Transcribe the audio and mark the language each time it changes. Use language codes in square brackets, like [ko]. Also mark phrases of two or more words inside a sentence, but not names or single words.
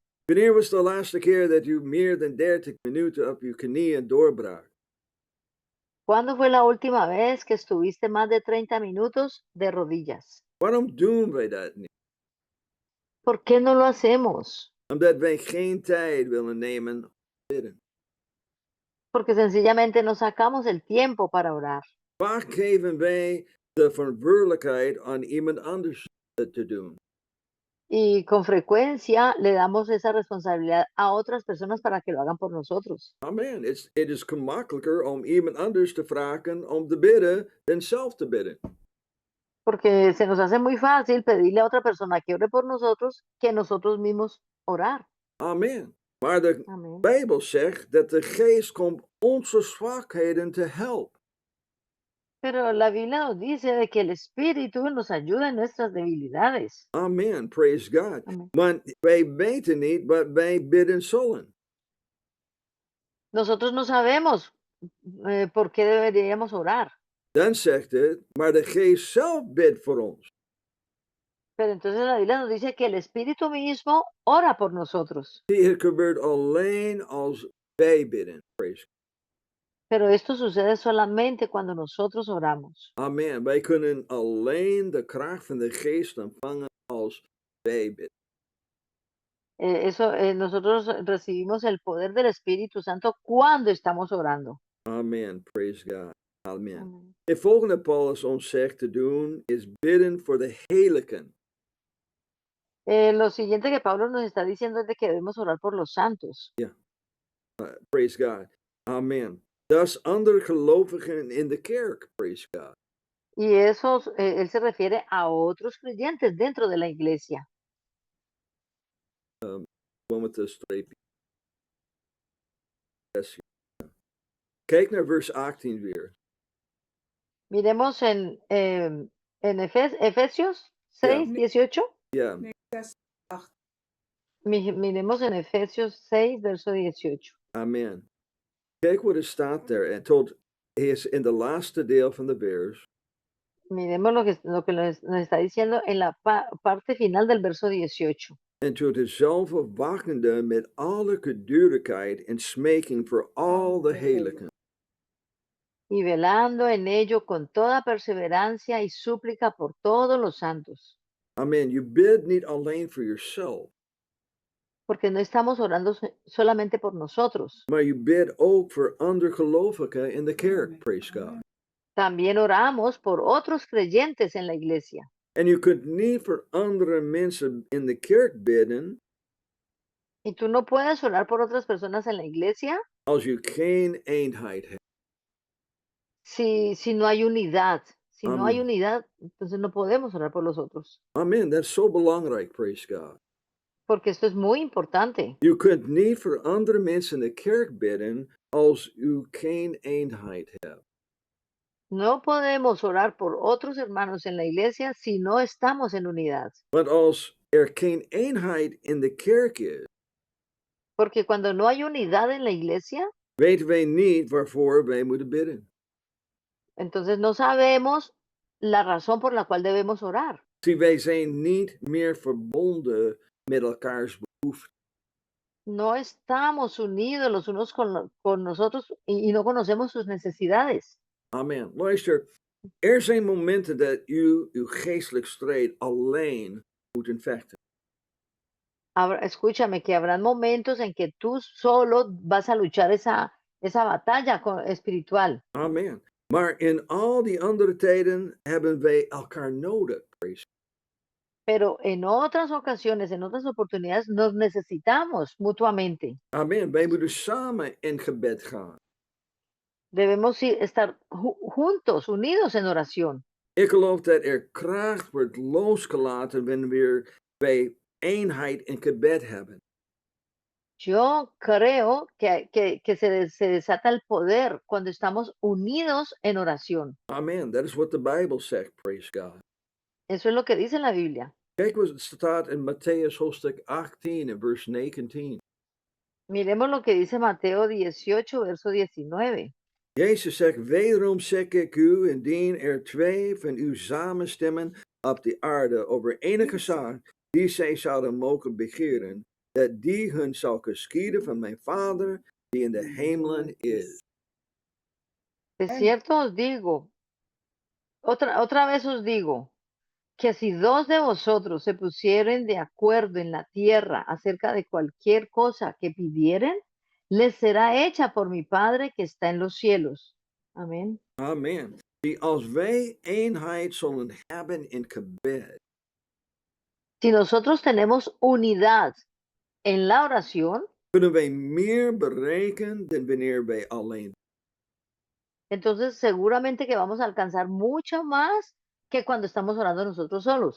[nl] Wanneer was de laatste keer dat u meer dan 30 minuten op uw knieën doorbrak? [es] ¿Cuándo fue la última vez que estuviste más de 30 minutos de rodillas? [nl] Waarom doen wij dat niet? [es] ¿Por qué no lo hacemos? [nl] Omdat wij geen tijd willen nemen om te bidden. [es] Porque sencillamente no sacamos el tiempo para orar. [nl] Vaak geven wij de verantwoordelijkheid aan iemand anders te doen. [es] Y con frecuencia le damos esa responsabilidad a otras personas para que lo hagan por nosotros. Amen. [nl] Het is gemakkelijker om iemand anders te vragen om te bidden dan zelf te bidden. [es] Porque se nos hace muy fácil pedirle a otra persona que ore por nosotros que nosotros mismos orar. [nl] Amen. Maar de [es] Amén. [nl] Bijbel zegt dat de geest komt onze zwakheden te helpen. [es] Pero la Biblia nos dice de que el Espíritu nos ayuda en nuestras debilidades. [en] Amen. Praise God. [es] Amén. [nl] Want wij weten niet wat wij bidden zullen. [es] Nosotros no sabemos por qué deberíamos orar. [nl] Dan zegt het, maar de geest zelf bidt voor ons. [es] Pero entonces la Biblia nos dice que el Espíritu mismo ora por nosotros. [nl] Zie, het gebeurt alleen als wij bidden. [en] Praise God. [es] Pero esto sucede solamente cuando nosotros oramos. Amen. [nl] Wij kunnen alleen de kracht van de geest ontvangen als wij bidden. [es] Nosotros recibimos el poder del Espíritu Santo cuando estamos orando. [en] Amen. Praise God. Amen. [es] Amén. [nl] Het volgende Paulus ons zegt te doen is bidden voor de heiligen. [es] Lo siguiente que Pablo nos está diciendo es de que debemos orar por los santos. [en] Praise God. Amen. [nl] Dat is andere gelovigen in de kerk. [en] Praise God. [es] Y esos, él se refiere a otros creyentes dentro de la iglesia. [nl] Gewoon met de streepje. Yes. Kijk naar vers 18 weer. [es] Miremos en Efesios 6, 18. [nl] Ja, [es] Miremos en Efesios 6, verso 18. [nl] amen. Kijk wat er staat daar. En tot hij is in de laatste deel van de vers. [es] Miremos lo que nos está diciendo en la parte final del verso 18. [nl] En tot dezelfde wakkende met alle gedurigheid en smeking voor al de heiligen. [es] Y velando en ello con toda perseverancia y súplica por todos los santos. [nl] Amen. You bid niet alleen [en] for yourself, [es] Porque no estamos orando solamente por nosotros. [nl] maar you bid ook voor andere gelovigen in de kerk. [en] Praise God. [es] También oramos por otros creyentes en la iglesia. [nl] En je kunt niet voor andere mensen in de kerk bidden [es] Y tú no puedes orar por otras personas en la iglesia [nl] als je geen eenheid hebt. [es] si no hay unidad. Si no hay Amén. unidad, entonces no podemos orar por los otros. [nl] Amen. Dat is zo belangrijk. [en] Praise God. [es] Porque esto es muy importante. [nl] Je kunt niet voor andere mensen in de kerk bidden als u geen eenheid hebt. [es] No podemos orar por otros hermanos en la iglesia si no estamos en unidad. [nl] Want als er geen eenheid in de kerk is, [es] Porque cuando no hay unidad en la iglesia, [nl] weten wij niet waarvoor wij moeten bidden. [es] entonces no sabemos la razón por la cual debemos orar. [nl] Zie, wij zijn niet meer verbonden met elkaars behoeften. [es] No estamos unidos los unos con nosotros y no conocemos sus necesidades. Amen. [nl] Luister, er zijn momenten dat u uw geestelijk strijd alleen moet vechten. [es] Escúchame, que habrán momentos en que tú solo vas a luchar esa batalla espiritual. Amen. [nl] Maar in al die andere tijden hebben wij elkaar nodig. Praise. [es] Pero en otras ocasiones, en otras oportunidades, nos necesitamos mutuamente. Amen. [nl] Wij moeten samen in gebed gaan. [es] Debemos estar juntos, unidos en oración. [nl] Ik geloof dat er kracht wordt losgelaten wanneer wij eenheid in gebed hebben. [es] Yo creo que se desata el poder cuando estamos unidos en oración. Amen. [nl] Dat is wat de Bijbel zegt. [en] Praise God. [es] Eso es lo que dice la Biblia. [nl] Kijk wat het staat in Matthäus hoofdstuk 18 en vers 19. [es] Miremos lo que dice Mateo 18, verso 19. [nl] Jezus zegt, wederom zeg ik u, indien er twee van u samenstemmen op de aarde over enige zaak die zij zouden mogen begeren, dat die hun zal geschieden van mijn Vader die in de hemelen is. [es] De cierto os digo, otra vez os digo, que si dos de vosotros se pusieren de acuerdo en la tierra acerca de cualquier cosa que pidieren, les será hecha por mi Padre que está en los cielos. Amén. Amen. [nl] Die als wij eenheid zullen hebben in gebed, [es] Si nosotros tenemos unidad en la oración, [nl] kunnen wij meer bereiken dan wanneer wij alleen. [es] entonces seguramente que vamos a alcanzar mucho más que cuando estamos orando nosotros solos.